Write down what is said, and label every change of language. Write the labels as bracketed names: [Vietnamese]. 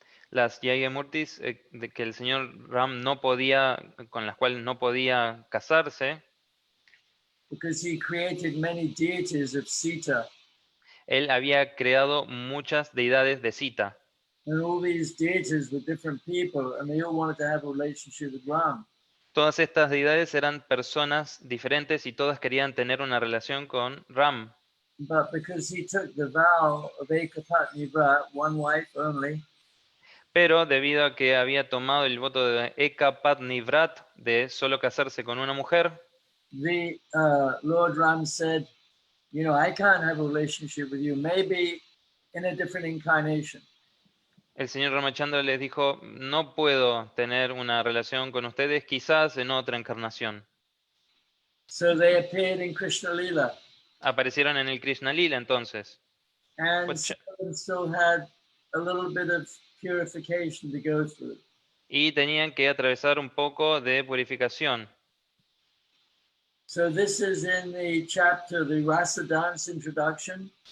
[Spanish] las Yagyamurtis de que el señor Ram no podía, con las cuales no podía casarse, [English] Because he created many deities of Sita. [Spanish] él había creado muchas deidades de Sita. [English] And all these deities were different people, and they all wanted to have a relationship with Ram. [Spanish] Todas estas deidades eran personas diferentes y todas querían tener una relación con Ram. [English] But because he took the vow of Ekapatni Vrat, one wife only, [Spanish] Pero debido a que había tomado el voto de Eka Patni Vrat, de solo casarse con una mujer, [English] the Lord Ram said, you know, I can't have a relationship with you, maybe in a different incarnation. [Spanish] el señor Ramachandra les dijo, no puedo tener una relación con ustedes, quizás en otra encarnación. [English] So they appeared in Krishna Lila. [Spanish] Aparecieron en el Krishna Lila entonces. [English] And But- some of them still had a little bit of purification to go through. [Spanish] Y tenían que atravesar un poco de purificación. [English] So this is in the chapter, the Rasa Dance introduction.